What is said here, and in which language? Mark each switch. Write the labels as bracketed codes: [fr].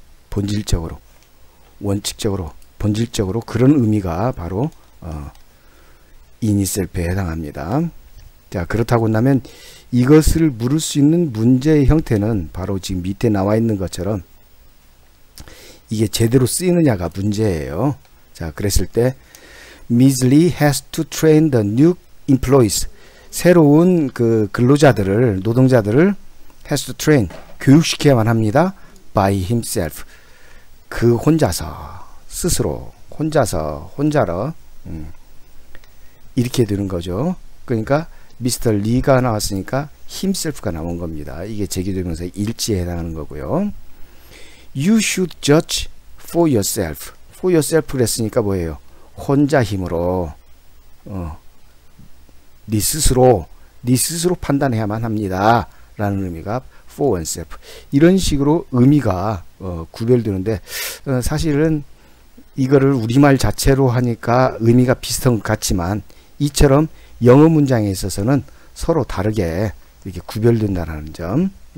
[ko] 본질적으로, 원칙적으로, 본질적으로, 그런 의미가 바로 in itself에 해당합니다. 자, 그렇다고 한다면 이것을 물을 수 있는 문제의 형태는 바로 지금 밑에 나와 있는 것처럼 이게 제대로 쓰이느냐가 문제예요. 자, 그랬을 때 Ms. [en] Lee has to train the new employees, [ko] 새로운 그 근로자들을, 노동자들을 [en] has to train, [ko] 교육시켜야만 합니다. by himself, 그 혼자서, 스스로, 혼자로 이렇게 되는 거죠. 그러니까 미스터 리가 나왔으니까 himself가 나온 겁니다. 이게 제규대명사의 일치에 해당하는 거고요. [en] You should judge for yourself. [ko] for yourself 그랬으니까 뭐예요? 혼자 힘으로, 네 스스로 판단해야만 합니다 라는 의미가 for oneself. 이런 식으로 의미가 구별되는데, 사실은 이거를 우리말 자체로 하니까 의미가 비슷한 것 같지만, 이처럼 영어 문장에 있어서는 서로 다르게 이렇게 구별된다는 점.